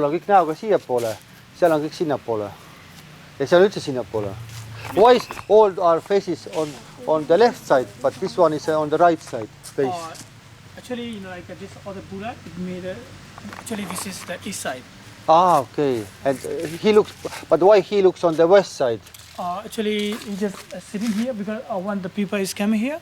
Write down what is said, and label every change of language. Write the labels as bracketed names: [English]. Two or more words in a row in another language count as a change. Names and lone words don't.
[Estonian] on kõik näoga siiapoole, seal on kõik sinnapoole ja seal üldse sinnapoole. [English] Why is all our faces on the left side, but this one is on the right side face? Actually, you know, like this other Buddha, it made actually this is the east side. Ah, okay. And he looks, but why he looks on the west side? Actually, he's just sitting here because when the people is coming here,